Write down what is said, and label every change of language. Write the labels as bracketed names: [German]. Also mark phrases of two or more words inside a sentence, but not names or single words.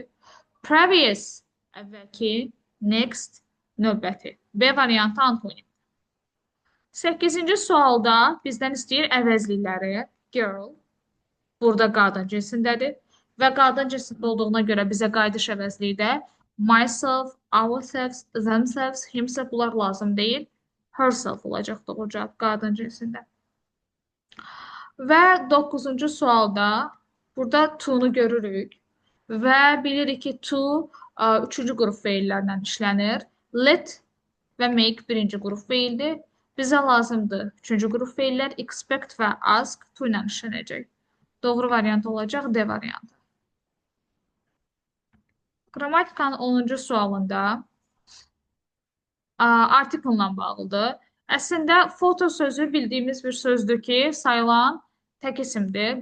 [Azerbaijani] Previous, əvvəlki, next, növbəti. B variantı antonim. 8-ci sualda bizdən istəyir əvəzlikləri. Girl, burada qadın cinsindədir. Və qadın cinsində olduğuna görə bizə qayıdış əvəzliyi də [English] myself, ourselves, themselves, himself [Azerbaijani] bunlar lazım deyil. Herself olacaq doğru cavab qadın cinsində. Və 9-cu sualda burada to-nu görürük. Və bilirik ki, to üçüncü qrup feillərlə işlənir. Let və make birinci qrup feildir. Bizə lazımdır üçüncü qrup feillər expect və [English] ask to [Azerbaijani] ilə işlənəcək. Doğru variant olacaq D variantı. Qrammatikanın 10-cu sualında article-la bağlıdır. Əslində foto sözü bildiyimiz bir sözdür ki, sayılan tək isimdir.